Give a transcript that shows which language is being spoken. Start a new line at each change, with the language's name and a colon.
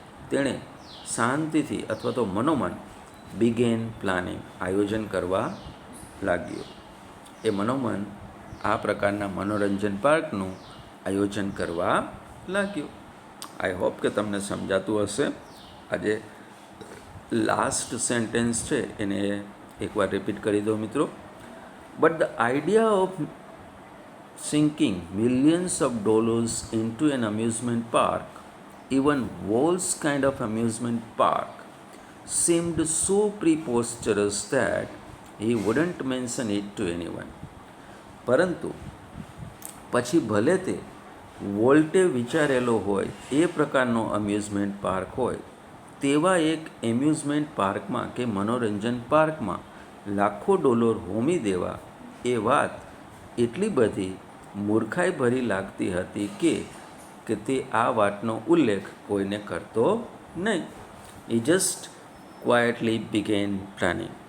Gujarati: તેણે શાંતિથી અથવા તો મનોમન
English: began planning,
Gujarati: આયોજન કરવા લાગ્યો. એ મનોમન આ પ્રકારના મનોરંજન પાર્કનું આયોજન કરવા લાગ્યો.
English: I hope
Gujarati: કે તમને સમજાતું હશે. આજે લાસ્ટ સેન્ટેન્સ છે એને એકવાર રિપીટ કરી દો મિત્રો.
English: But the idea of sinking millions of dollars into an amusement park, even Wall's kind of amusement park, seemed so preposterous that he wouldn't mention it to anyone.
Gujarati: પરંતુ પછી ભલે તે વોલ્ટે વિચારેલો હોય એ પ્રકારનો અમ્યુઝમેન્ટ પાર્ક હોય, તેવા એક એમ્યુઝમેન્ટ પાર્કમાં કે મનોરંજન પાર્કમાં લાખો ડોલર હોમી દેવા, એ વાત એટલી બધી મૂર્ખાઈ ભરી લાગતી હતી કે તે આ વાતનો ઉલ્લેખ કોઈને કરતો નહીં.
English: he just quietly began planning.